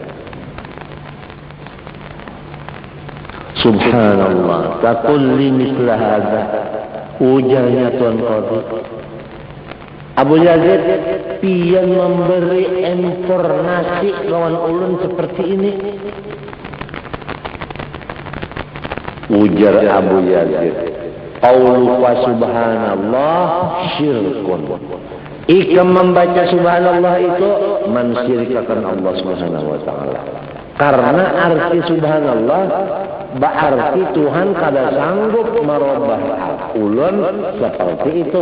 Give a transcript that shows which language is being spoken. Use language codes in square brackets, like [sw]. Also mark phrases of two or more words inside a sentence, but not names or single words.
[ar] سبحان الله تقول لي مثل هذا. [bjn] Ujarnya Tuan Qadhi. Abu Yazid pian memberi informasi lawan ulun seperti ini. [ar] Ujar Abu Yazid, قول و سبحان الله شرك. [bjn] Ikam membaca subhanallah itu mensyirikkan Allah [ar] سبحانه وتعالى. [bjn] Karena arti subhanallah berarti Tuhan kada sanggup merubah ulun seperti itu.